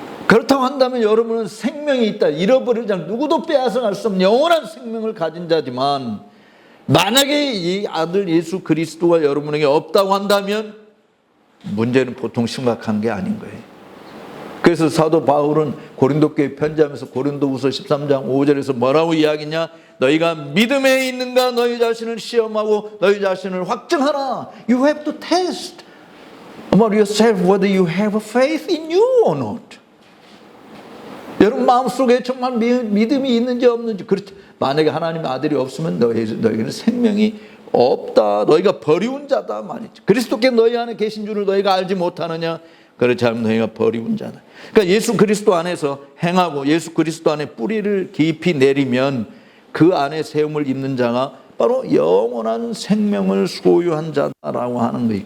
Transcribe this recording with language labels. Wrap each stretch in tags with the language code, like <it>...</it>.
<ko>그렇다고 한다면 여러분은 생명이 있다. 잃어버리지 않고 누구도 빼앗아갈 수 없는 영원한 생명을 가진 자지만, 만약에 이 아들 예수 그리스도가 여러분에게 없다고 한다면 문제는 보통 심각한 게 아닌 거예요. 그래서 사도 바울은 고린도 교회 편지하면서 고린도후서 13장 5절에서 뭐라고 이야기냐? 너희가 믿음에 있는가 너희 자신을 시험하고 너희 자신을 확증하라.</ko> <en>You have to test about yourself whether you have a faith in you or not.</en> <ko>여러분 마음속에 정말 믿음이 있는지 없는지. 그렇지. 만약에 하나님의 아들이 없으면 너희에게는 생명이 없다. 너희가 버리운 자다 말이죠. 그리스도께 너희 안에 계신 줄을 너희가 알지 못하느냐? 그렇지 않으면 너희가 버리운 자다. 그러니까 예수 그리스도 안에서 행하고 예수 그리스도 안에 뿌리를 깊이 내리면 그 안에 세움을 입는 자가 바로 영원한 생명을 소유한 자라고 하는 거예요.</ko>